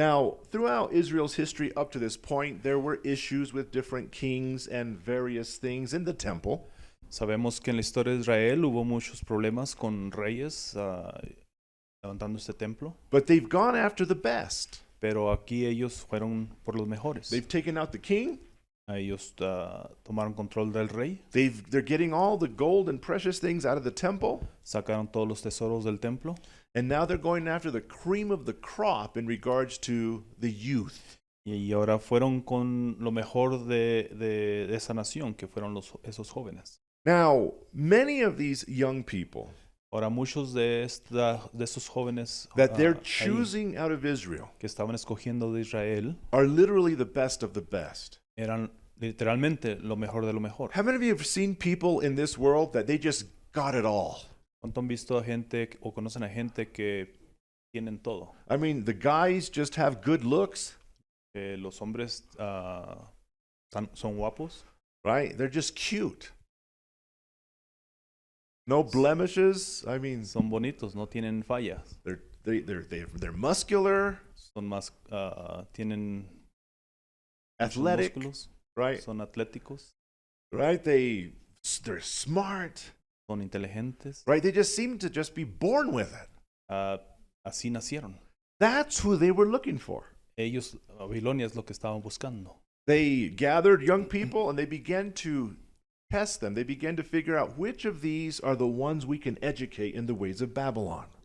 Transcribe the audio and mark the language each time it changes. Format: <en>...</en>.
<en>Now, throughout Israel's history up to this point, there were issues with different kings and various things in the temple.</en> <es>Sabemos que en la historia de Israel hubo muchos problemas con reyes levantando este templo,</es> <en>But they've gone after the best.</en> <es>pero aquí ellos fueron por los mejores.</es> <en>They've taken out the king.</en> <es>Ellos tomaron control del rey,</es> <en>They're getting all the gold and precious things out of the temple.</en> <es>sacaron todos los tesoros del templo</es> <en>And now they're going after the cream of the crop in regards to the youth.</en> <es>y ahora fueron con lo mejor de esa nación, que fueron esos jóvenes.</es> <en>Now, many of these young people</en> <es>Ahora muchos de esos jóvenes</es> <en>that they're</en> <es>ahí,</es> <en>choosing out of Israel</en> <es>que estaban escogiendo de Israel</es> <en>are literally the best of the best.</en> <es>eran literalmente lo mejor de lo mejor.</es> <en>How many of you have seen people in this world that they just got it all?</en> <es>¿Cuánto han visto a gente o conocen a gente que tienen todo?</es> <en>I mean, the guys just have good looks,</en> <es>Los hombres son guapos,</es> <en>right? They're just cute. No blemishes. I mean,</en> <es>son bonitos, no tienen fallas,</es> <en>they're muscular,</en> <es>son más, tienen muchos</es> <en>athletic,</en> <es>músculos,</es> <en>right?</en> <es>son atléticos,</es> <en>Right? They're smart,</en> <es>son inteligentes,</es> <en>right? They just seem to just be born with it.</en> <es>así nacieron.</es> <en>That's who they were looking for.</en> <es>Ellos, Babilonia es lo que estaban buscando.</es> <en>They gathered young people and they began to test them. They began to figure out which of these are the ones we can educate in the ways of Babylon.</en>